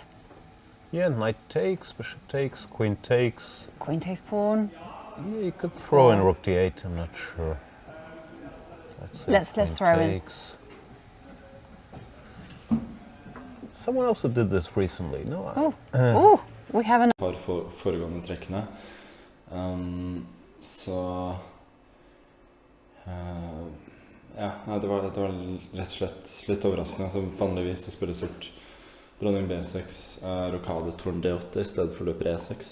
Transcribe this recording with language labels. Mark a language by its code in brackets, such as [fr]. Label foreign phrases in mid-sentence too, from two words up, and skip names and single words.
[en] Yeah, knight takes, bishop takes, queen takes. Queen takes pawn. Yeah, you could throw in rook d8, I'm not sure. Let's throw in. someone also did this recently. No, Oh, we have an. [no] Par foregående trekkene. Så ja, nei, det var rett og slett litt overraskende. Altså, vanligvis så spiller sort dronning B6, rokade torn D8 i stedet for løper E6.